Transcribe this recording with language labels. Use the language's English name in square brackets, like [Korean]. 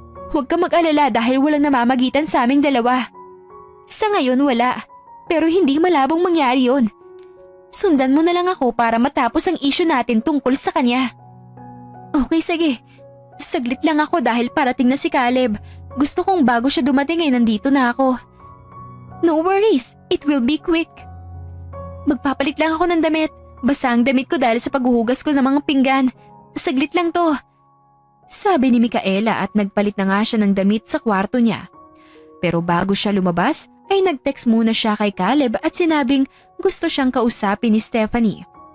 [Filipino] Huwag ka mag-alala dahil walang namamagitan sa aming dalawa. Sa ngayon wala, pero hindi malabong mangyari yun. Sundan mo na lang ako para matapos ang issue natin tungkol sa kanya. Okay, sige. Saglit lang ako dahil parating na si Caleb. Gusto kong bago siya dumating ay nandito na ako. [English] No worries, it will be quick. [Filipino] Magpapalit lang ako ng damit. Basa ang damit ko dahil sa paghuhugas ko ng mga pinggan. Saglit lang to. Sabi ni Micaela at nagpalit na nga siya ng damit sa kwarto niya. Pero bago siya lumabas, ay nag-text muna siya kay Caleb at sinabing gusto siyang kausapin ni Stephanie.